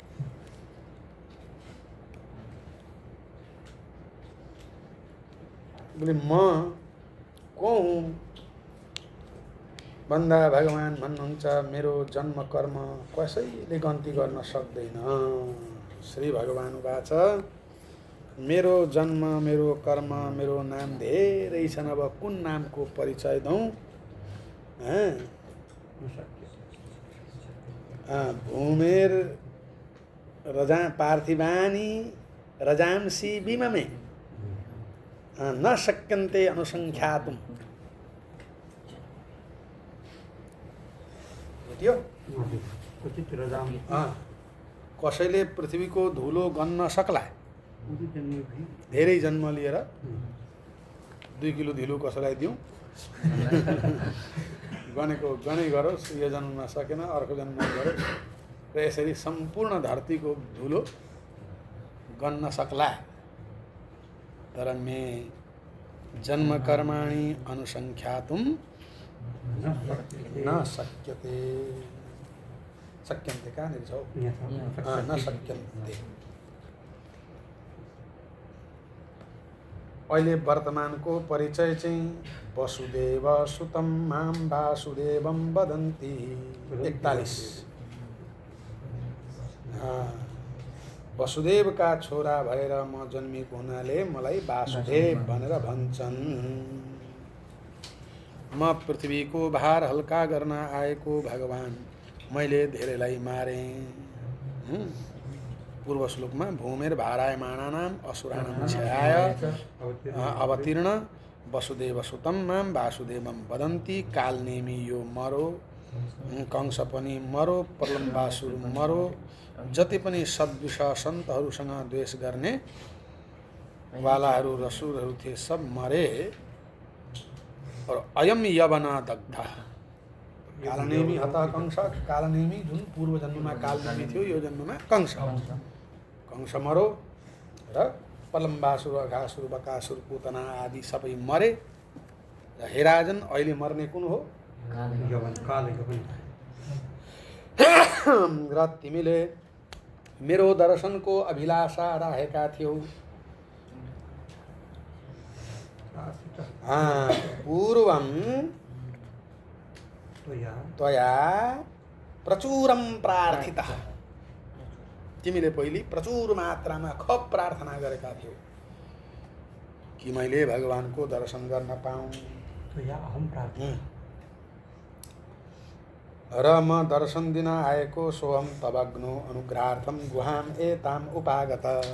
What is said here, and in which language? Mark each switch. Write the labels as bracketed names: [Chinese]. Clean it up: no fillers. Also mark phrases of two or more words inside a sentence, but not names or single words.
[Nepali] बोले म को हुँ भन्दा भगवान भन्नुहुन्छ, मेरो जन्म कर्म कसैले गन्ती गर्न सक्दैन। [Sanskrit] श्री भगवान उवाच, [Nepali] मेरो जन्म, मेरो कर्म, मेरो नाम धेरै छन्। अब कुन नामको परिचय दौं? [Sanskrit] भूमेर रजा पार्थिवानी रजांसी विममे न शक्यन्ते अनुसंख्यातुम्। [Nepali] भेटियो? कसैले पृथ्वीको धुलो गन्न सक्ला? धेरै जन्म लिएर 2 किलो धुलो कसैलाई दिउँ? गनेको गनै गरोस्, यो जन्ममा सकेन अर्को जन्ममा गरोस्, र यसरी सम्पूर्ण धरतीको धुलो गन्न सक्ला। [Sanskrit] तर मे जन्म कर्माणि अनुसंख्यातुं न शक्यते। [Nepali] शक्यन्ते कहाँनिर छ? [Sanskrit] न शक्यन्ते। [Nepali] अहिले वर्तमानको परिचय चाहिँ [Sanskrit] वसुदेव सुतं मां वासुदेवं वदन्ति। [Nepali] 41। वसुदेवका छोरा भएर म जन्मेको हुनाले मलाई वासुदेव भनेर भन्छन्। म पृथ्वीको भार हल्का गर्न आएको भगवान, मैले धेरैलाई मारेँ। पूर्व श्लोकमा [Sanskrit] भूमेर भारायमाणानाम् असुराणां क्षयाय अवतीर्ण वसुदेव सुतं मां वासुदेवं वदन्ति। [Nepali] कालनेमी यो मरो, कंस पनि मरो, प्रलम्बासुर मरो, जति पनि सद्विष सन्तहरूसँग द्वेष गर्ने वालाहरू रसुरहरू थिए सब मरे। [Sanskrit] और अयम यवन दग्ध। कालनेमी हतः कंस। [Nepali] कालनेमी जुन पूर्व जन्ममा कालनेमी थियो, यो जन्ममा कंस। कंस मरो र प्रलम्बासुर, अघासुर, बकासुर, पूतना आदि सबै मरे। र हे राजन, अहिले मर्ने कुन हो? र तिमीले मेरो दर्शनको अभिलाषा राखेका थियौ। [Sanskrit] पूर्वं त्वया प्रचुरं प्रार्थितः। [Nepali] तिमीले पहिले प्रचुर मात्रामा खप प्रार्थना गरेका थियौ कि मैले भगवानको दर्शन गर्न पाऊँ। र म दर्शन दिन आएको [Sanskrit] सोहम तबग्नो अनुग्रहार्थम गुहाम एताम उपागत।